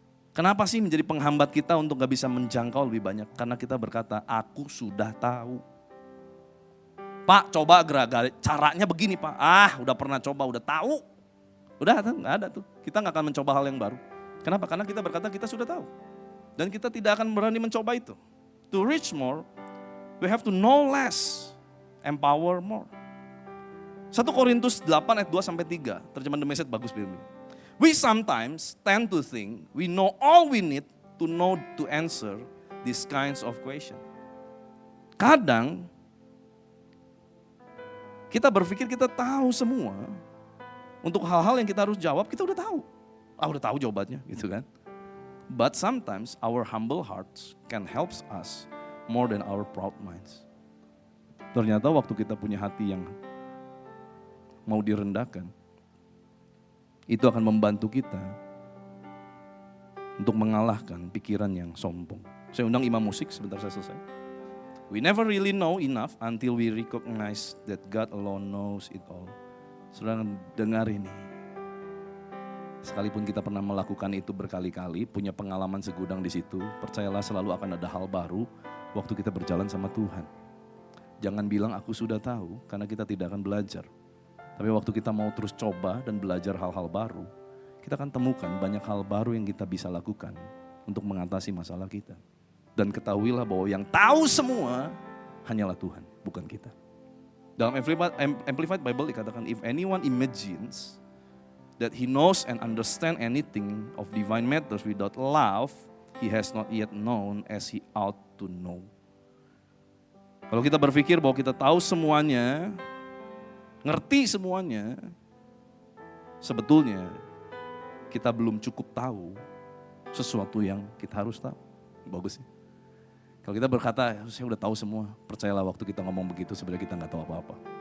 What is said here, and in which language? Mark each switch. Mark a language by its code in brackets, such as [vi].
[id] Kenapa sih menjadi penghambat kita untuk gak bisa menjangkau lebih banyak? Karena kita berkata, aku sudah tahu. Pak, coba caranya begini Pak. Udah pernah coba, udah tahu. Udah gak ada tuh, kita gak akan mencoba hal yang baru. Kenapa? Karena kita berkata kita sudah tahu. Dan kita tidak akan berani mencoba itu. [en] To reach more, we have to know less, empower more. [id] 1 Korintus 8 ayat 2-3, terjemahan The Message bagus Bill. [en] We sometimes tend to think we know all we need to know to answer these kinds of question. [id] Kadang kita berpikir kita tahu semua. Untuk hal-hal yang kita harus jawab, kita udah tahu. Udah tahu jawabannya gitu kan. [en] But sometimes our humble hearts can help us more than our proud minds. [id] Ternyata waktu kita punya hati yang mau direndahkan, itu akan membantu kita untuk mengalahkan pikiran yang sombong. Saya undang imam musik, sebentar saya selesai. [en] We never really know enough until we recognize that God alone knows it all. [id] Saudara dengar ini. Sekalipun kita pernah melakukan itu berkali-kali, punya pengalaman segudang di situ, percayalah selalu akan ada hal baru waktu kita berjalan sama Tuhan. Jangan bilang aku sudah tahu, karena kita tidak akan belajar. Tapi waktu kita mau terus coba dan belajar hal-hal baru, kita akan temukan banyak hal baru yang kita bisa lakukan untuk mengatasi masalah kita. Dan ketahuilah bahwa yang tahu semua hanyalah Tuhan, bukan kita. Dalam Amplified Bible dikatakan, [en] if anyone imagines that he knows and understand anything of divine matters without love, he has not yet known as he ought to know. [id] Kalau kita berpikir bahwa kita tahu semuanya, ngerti semuanya, sebetulnya kita belum cukup tahu sesuatu yang kita harus tahu. Bagus sih. Kalau kita berkata, saya udah tahu semua, percayalah waktu kita ngomong begitu sebenarnya kita nggak tahu apa-apa.